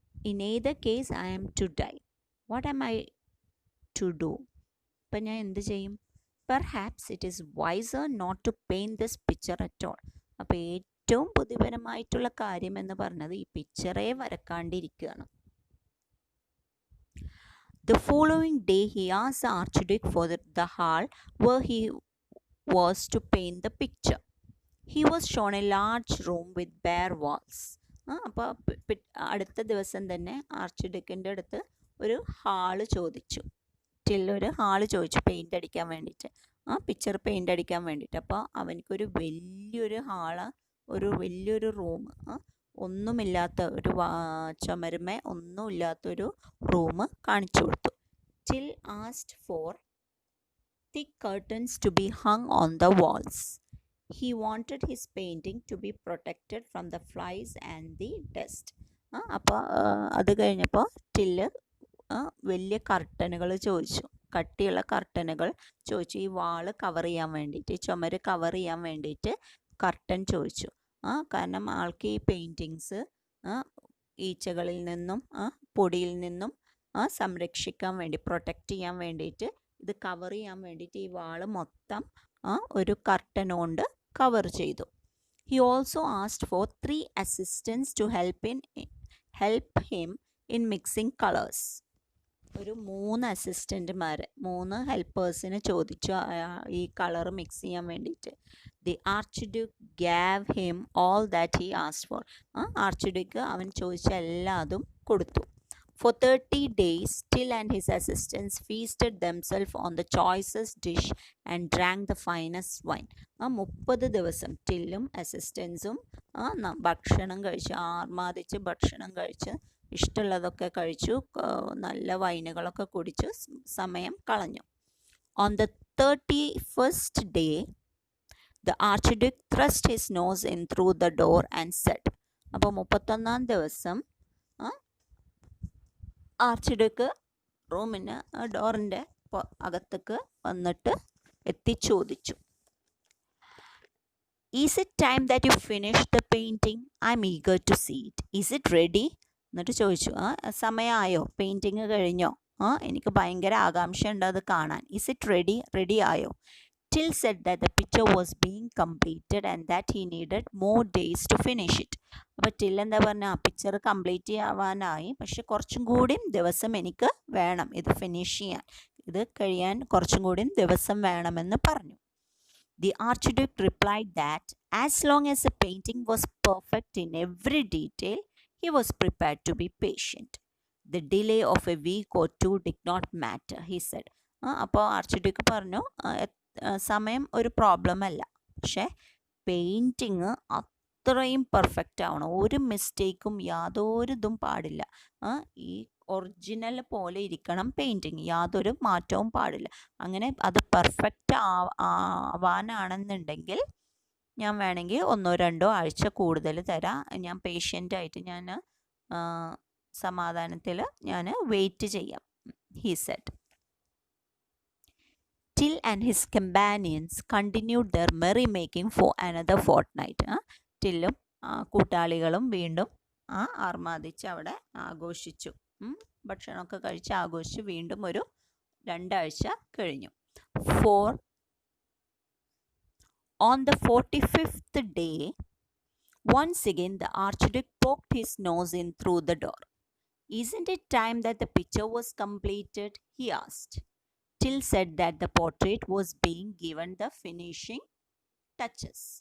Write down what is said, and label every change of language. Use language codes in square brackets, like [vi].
[en] In either case I am to die. What am I to do? [ml] ഇപ്പം ഞാൻ എന്ത് ചെയ്യും? [en] Perhaps it is wiser not to paint this picture at all. [ml] അപ്പോൾ ഏറ്റവും ബുദ്ധിപരമായിട്ടുള്ള കാര്യം എന്ന് പറഞ്ഞത് ഈ പിക്ചറേ വരക്കാണ്ടിരിക്കുകയാണ്. [en] The following day, he asked the Archduke for the hall where he was to paint the picture. He was shown a large room with bare walls. [ml] അപ്പോൾ അടുത്ത ദിവസം തന്നെ ആർച്ച്ഡ്യൂക്കിൻ്റെ അടുത്ത് ഒരു ഹാള് ചോദിച്ചു. ഒരു ഹാള് ചോദിച്ചു പെയിൻ്റ് അടിക്കാൻ വേണ്ടിയിട്ട്, പിക്ചർ പെയിൻ്റ് അടിക്കാൻ വേണ്ടിയിട്ട്. അപ്പോൾ അവനക്കൊരു വലിയൊരു ഹാള്, ഒരു വലിയൊരു റൂം, ഒന്നുമില്ലാത്ത ഒരു ചുമരുമേ ഒന്നുമില്ലാത്തൊരു റൂം കാണിച്ചു കൊടുത്തു. [en] Till asked for thick curtains to be hung on the walls. He wanted his painting to be protected from the flies and the dust. [ml] അപ്പോൾ അത് കഴിഞ്ഞപ്പോൾ ടില്ല് വലിയ കർട്ടനുകൾ ചോദിച്ചു, കട്ടിയുള്ള കർട്ടനുകൾ ചോദിച്ചു, ഈ വാള് കവർ ചെയ്യാൻ വേണ്ടിയിട്ട്, ഈ ചുമര് കവർ ചെയ്യാൻ വേണ്ടിയിട്ട് കർട്ടൻ ചോദിച്ചു. കാരണം ആൾക്ക് ഈ പെയിൻറ്റിങ്സ് ഈച്ചകളിൽ നിന്നും പൊടിയിൽ നിന്നും സംരക്ഷിക്കാൻ വേണ്ടി, പ്രൊട്ടക്റ്റ് ചെയ്യാൻ വേണ്ടിയിട്ട്, ഇത് കവർ ചെയ്യാൻ വേണ്ടിയിട്ട് ഈ വാള് മൊത്തം ഒരു കർട്ടൻ കൊണ്ട് കവർ ചെയ്തു. [en] He also asked for 3 assistants to help him in mixing colors. [ml] ഒരു 3 അസിസ്റ്റൻറ്റുമാരെ, 3 ഹെൽപ്പേഴ്സിനെ ചോദിച്ചു ഈ കളർ മിക്സ് ചെയ്യാൻ വേണ്ടിയിട്ട്. [en] The archduke gave him all that he asked for. [ml] Archduke അവൻ ചോദിച്ച എല്ലാതും കൊടുത്തു. [en] For 30 days, Till and his assistants feasted themselves on the choicest dish and drank the finest wine. [ml] 30 ദിവസം ടില്ലും അസിസ്റ്റൻസും ഭക്ഷണം കഴിച്ച്, ആർമാദിച്ച് ഭക്ഷണം കഴിച്ച്, ഇഷ്ടമുള്ളതൊക്കെ കഴിച്ചു, നല്ല വൈനുകളൊക്കെ കുടിച്ച് സമയം കളഞ്ഞു. [en] On the 31st day, the Archduke thrust his nose in through the door and said. [ml] അപ്പോൾ 31ാം ദിവസം ആർച്ച്ഡ്യൂക്ക് റൂമിന് ഡോറിൻ്റെ അകത്തേക്ക് വന്നിട്ട് ചോദിച്ചു, [en] Is it time that you finish the painting? I am eager to see it. Is it ready? [ml] എന്നിട്ട് ചോദിച്ചു, സമയമായോ, painting കഴിഞ്ഞോ? എനിക്ക് ഭയങ്കര ആകാംക്ഷയുണ്ട് അത് കാണാൻ. [en] Is it ready ആയോ? Till said that the picture was being completed and that he needed more days to finish it. [ml] അപ്പോൾ till എന്താ പറഞ്ഞാൽ, ആ പിക്ചർ കംപ്ലീറ്റ് ആവാനായി, പക്ഷെ കുറച്ചും കൂടി ദിവസം എനിക്ക് വേണം ഇത് ഫിനിഷ് ചെയ്യാൻ, ഇത് കഴിയാൻ കുറച്ചും കൂടി ദിവസം വേണമെന്ന് പറഞ്ഞു. [en] The Archduke replied that as long as the painting was perfect in every detail, he was prepared to be patient. The delay of a week or 2 did not matter, he said. [ml] അപ്പോൾ archduke പറഞ്ഞു, സമയം ഒരു problem അല്ല, പക്ഷേ painting അത്രയും perfect ആവണം, ഒരു മിസ്റ്റേക്കും യാതൊരു ഇതും പാടില്ല. ഈ ഒറിജിനൽ പോലെ ഇരിക്കണം പെയിൻറ്റിങ്, യാതൊരു മാറ്റവും പാടില്ല. അങ്ങനെ അത് പെർഫെക്റ്റ് ആവാനാണെന്നുണ്ടെങ്കിൽ ഞാൻ വേണമെങ്കിൽ 1-2 ആഴ്ച കൂടുതൽ തരാം. ഞാൻ പേഷ്യൻ്റായിട്ട് ഞാൻ സമാധാനത്തിൽ ഞാൻ വെയിറ്റ് ചെയ്യാം. [en] He said. Till and his companions continued their merrymaking for another fortnight. [ml] ടില്ലും കൂട്ടാളികളും വീണ്ടും ആർമാദിച്ച് അവിടെ ആഘോഷിച്ചു. ഭക്ഷണമൊക്കെ കഴിച്ച് ആഘോഷിച്ച് വീണ്ടും ഒരു 2 ആഴ്ച കഴിഞ്ഞു. [en] On the 45th day, once again the Archduke poked his nose in through the door. "Isn't it time that the picture was completed?" he asked. Till said that the portrait was being given the finishing touches.